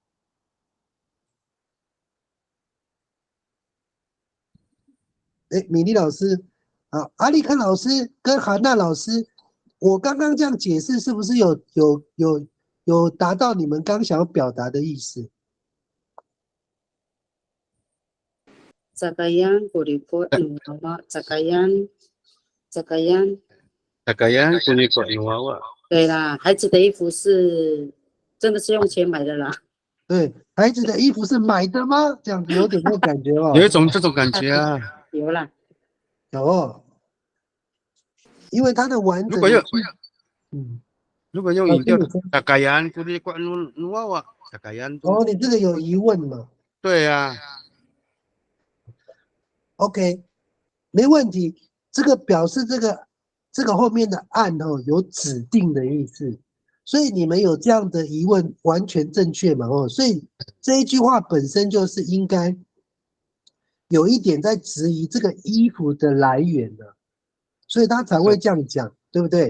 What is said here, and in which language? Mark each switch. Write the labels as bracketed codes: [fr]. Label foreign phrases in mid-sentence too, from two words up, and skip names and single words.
[zh] 哎，米粒老师，好，阿力克老师跟韩娜老师，我刚刚这样解释是不是有达到你们刚想要表达的意思？扎嘎样古里古努娃娃，扎嘎样。 Cakayan kuriko nuawa。对啦，孩子的衣服是真的是用钱买的啦。对，孩子的衣服是买的吗？这样子有点那感觉哦。有一种这种感觉啊。有啦，有，因为它的完整。如果用语调 ， Cakayan kuriko nuawa。 Cakayan。哦，你这个有疑问吗？对啊。 OK， 没问题。这个表示这个后面的案哦有指定的意思，所以你们有这样的疑问完全正确嘛哦，所以这一句话本身就是应该有一点在质疑这个衣服的来源的，所以他才会这样讲，对不对？